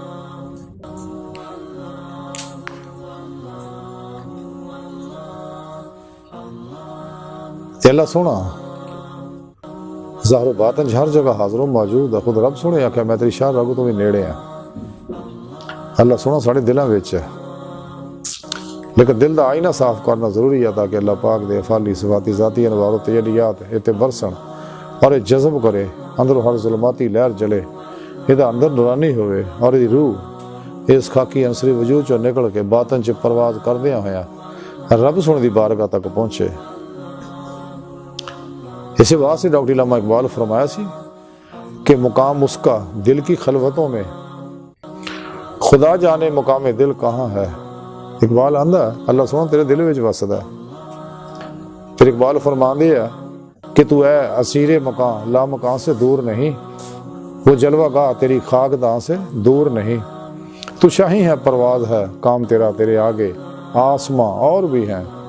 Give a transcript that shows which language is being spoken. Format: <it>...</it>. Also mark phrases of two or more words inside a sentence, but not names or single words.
<pa>تے اللہ سونا ظاہر و باطن ہر جگہ حاضر و موجود ہے، خود رب سونے آکھیا میں تیری شاہ رگو تو بھی نیڑے ہیں، اللہ سونا ساڑے دلاں وچ ہے، لیکن دل دا آئینہ صاف کرنا ضروری ہے تاکہ اللہ پاک دے افعالی صفاتی ذاتی انوار و تجلیات اتے برسن اور جذب کرے، اندر ہر ظلماتی لہر جلے، یہ اندر نورانی ہوئے اور یہ روح اس خاکی انصری وجود چو نکل کے باطن چ پرواز کردیا ہویا رب سونے دی بارگاہ تک پہنچے۔ اسی واسطے ڈاکٹر علامہ اقبال فرمایا سی کہ</pa> <ur>مقام اس کا دل کی خلوتوں میں، خدا جانے مقام دل کہاں ہے۔</ur> <pa>اقبال آندہ اللہ سونا تیرے دل وچ وسدا ہے، پھر اقبال فرماندے ہے کہ</pa> <ur>تو اے اسیر مکان لا مکان سے دور نہیں، وہ جلوہ گاہ تیری خاک داں سے دور نہیں، تو شاہی ہے پرواز ہے کام تیرا تیرے آگے آسماں اور بھی ہیں،</ur>